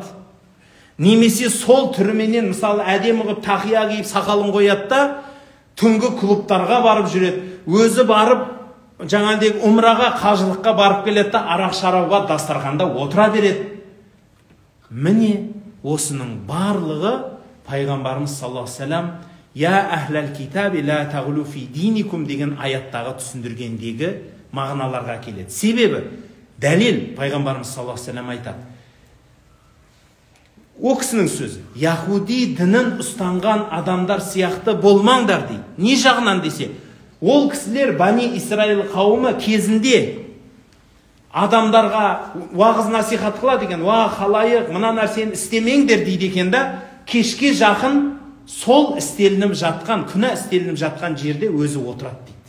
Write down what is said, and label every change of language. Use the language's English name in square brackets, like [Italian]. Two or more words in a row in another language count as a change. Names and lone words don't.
[Kazakh] Немесе сол түріменен, мысалы, әдемі қылып тақия киіп сақалын қояды да, түнгі клубтарға барып жүреді. Өзі барып, жаңағыдай умраға, қажылыққа барып келеді да, арақ шарауға дастарханда отыра береді. Міне осының барлығы пайғамбарымыз [Arabic] صلى الله عليه وسلم «يا أهل الكتاب لا تغلوا في دينكم» [Kazakh] деген аяттағы түсіндіргендегі мағыналарға келеді. Себебі дәлел пайғамбарымыз [Arabic] صلى الله عليه وسلم [Kazakh] айтады. О кісінің сөзі, яхуди дінін ұстанған адамдар сияқты болмаңдар дейді. Не жағынан десе, ол кісілер Бани Исраил қауымы кезінде адамдарға уағыз насихат қылады екен, халайық, мына нәрсені істемеңдер дейді екен да, кешке жақын сол істелініп жатқан, күнә істелініп жатқан жерде өзі отырады дейді.